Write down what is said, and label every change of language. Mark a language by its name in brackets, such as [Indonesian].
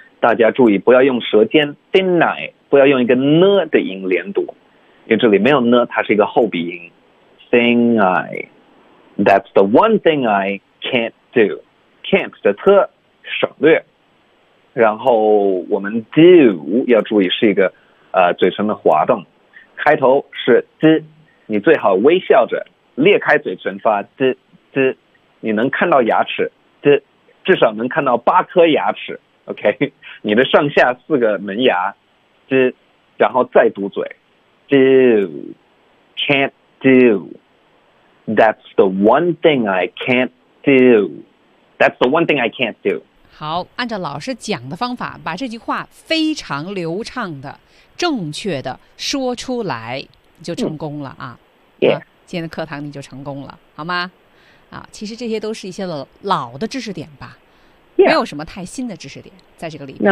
[Chinese] 大家注意，不要用舌尖 deny， 不要用一个呢的音连读，因为这里没有呢，它是一个后鼻音。 [English] Thing I, that's the one thing I can't do. [Chinese] Can't 的特省略，然后我们 do 要注意是一个嘴唇的滑动，开头是 d， 你最好微笑着裂开嘴唇发 d d， 你能看到牙齿 d， 至少能看到八颗牙齿。 OK， 你的上下四个门牙 d， 然后再嘟嘴 do can't do， [English] that's the one thing I can't do， [Chinese] that's the one thing I can't do。好，按照老师讲的方法，把这句话非常流畅的、正确的说出来，就成功了啊！ [English] 嗯、yeah. [Chinese] 今天的课堂你就成功了，好吗？啊，其实这些都是一些老的知识点吧， [English] yeah. [Chinese] 没有什么太新的知识点在这个里面、